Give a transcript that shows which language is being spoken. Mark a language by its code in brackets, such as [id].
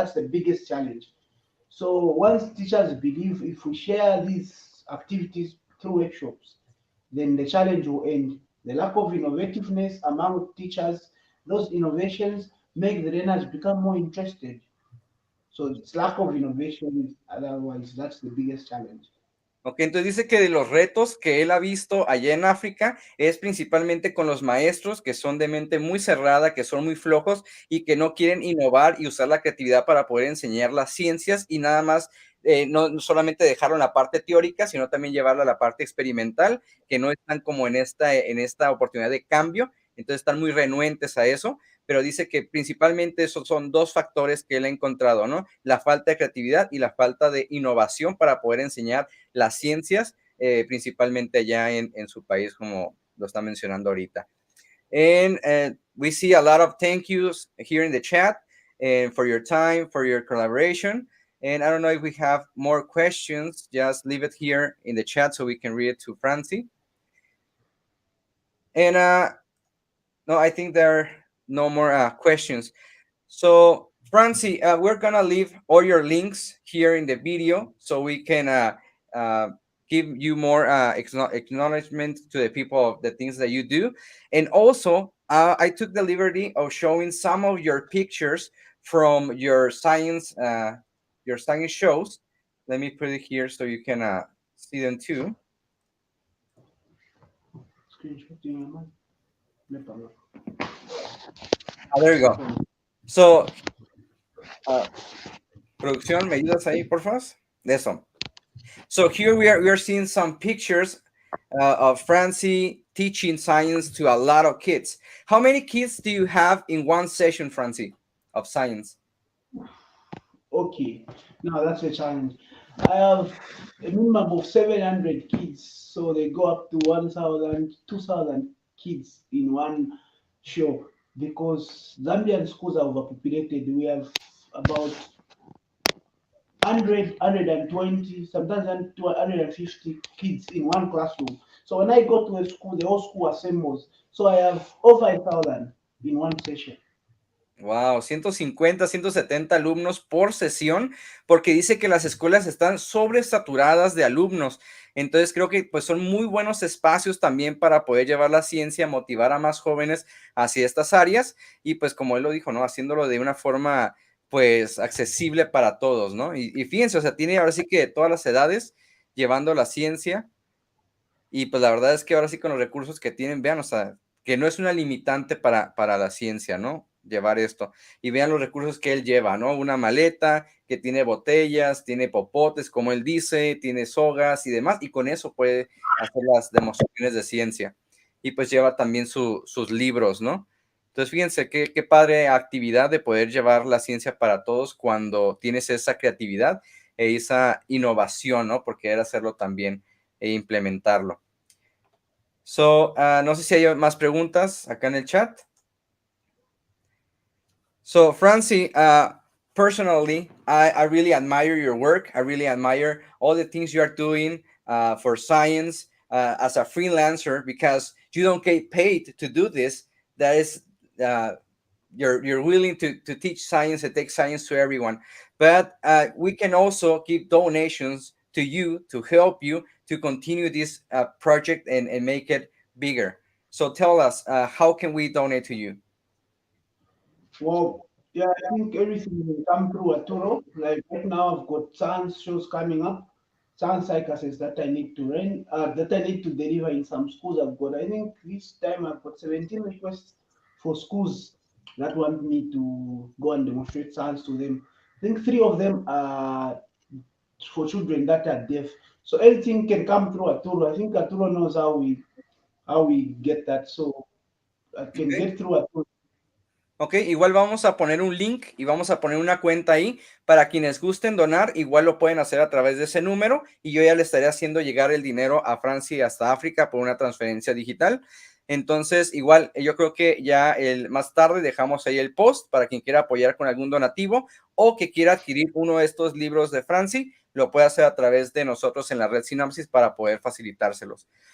[en] That's the biggest challenge. So once teachers believe if we share these activities through workshops, then the challenge will end. The lack of innovativeness among teachers, those innovations make the learners become more interested. So it's lack of innovation, otherwise that's the biggest challenge. [es] Ok, entonces dice que de los retos que él ha visto allá en África es principalmente con los maestros que son de mente muy cerrada, que son muy flojos y que no quieren innovar y usar la creatividad para poder enseñar las ciencias y nada más, no solamente dejarlo en la parte teórica, sino también llevarlo a la parte experimental, que no están como en esta oportunidad de cambio, entonces están muy renuentes a eso, pero dice que principalmente esos son dos factores que él ha encontrado, ¿no? La falta de creatividad y la falta de innovación para poder enseñar las ciencias, principalmente allá en su país, como lo está mencionando ahorita. [en] And we see a lot of thank yous here in the chat and for your time, for your collaboration. And I don't know if we have more questions. Just leave it here in the chat so we can read it to Francie. And no, I think there are no more questions. So, Francie, we're gonna leave all your links here in the video so we can uh, give you more acknowledgement to the people of the things that you do. And also, I took the liberty of showing some of your pictures from your science shows. Let me put it here so you can see them too. Screenshotting, man. There you go. [es] So, producción, ¿me ayudas ahí, por favor? De eso. [en] So here we are seeing some pictures of Francie teaching science to a lot of kids. How many kids do you have in one session, Francie, of science? Okay, now that's a challenge. I have a minimum of 700 kids, so they go up to 1,000, 2,000 kids in one show because Zambian schools are overpopulated. We have about 100, 120, sometimes 150 kids in one classroom. So when I go to a school, the whole school assembles. So I have over 5,000 in one session. [es] Wow, 150, 170 alumnos por sesión, porque dice que las escuelas están sobresaturadas de alumnos. Entonces creo que pues son muy buenos espacios también para poder llevar la ciencia, motivar a más jóvenes hacia estas áreas y pues como él lo dijo, ¿no? Haciéndolo de una forma pues accesible para todos, ¿no? Y fíjense, o sea, tiene ahora sí que de todas las edades llevando la ciencia y pues la verdad es que ahora sí con los recursos que tienen, vean, o sea, que no es una limitante para la ciencia, ¿no? Llevar esto. Y vean los recursos que él lleva, ¿no? Una maleta que tiene botellas, tiene popotes, como él dice, tiene sogas y demás, y con eso puede hacer las demostraciones de ciencia. Y pues lleva también sus libros, ¿no? Entonces, fíjense qué padre actividad de poder llevar la ciencia para todos cuando tienes esa creatividad e esa innovación, ¿no? Porque era hacerlo también e implementarlo. So, no sé si hay más preguntas acá en el chat. [en] So, Francie, personally, I really admire your work. I really admire all the things you are doing for science as a freelancer because you don't get paid to do this. That is, you're willing to teach science and take science to everyone. But we can also give donations to you to help you to continue this project and make it bigger. So tell us, how can we donate to you? Well, yeah, I think everything will come through Arturo. Like right now, I've got science shows coming up, science cycles that I need to run, that I need to deliver in some schools. I think this time I've got 17 requests for schools that want me to go and demonstrate science to them. I think three of them are for children that are deaf. So everything can come through Arturo. I think Arturo knows how we get that. So I can Okay. get through Arturo. [es] Ok, igual vamos a poner un link y vamos a poner una cuenta ahí para quienes gusten donar, igual lo pueden hacer a través de ese número y yo ya le estaré haciendo llegar el dinero a Francia hasta África por una transferencia digital. Entonces, igual, yo creo que ya más tarde dejamos ahí el post para quien quiera apoyar con algún donativo o que quiera adquirir uno de estos libros de Franci, lo puede hacer a través de nosotros en la red Sinapsis para poder facilitárselos.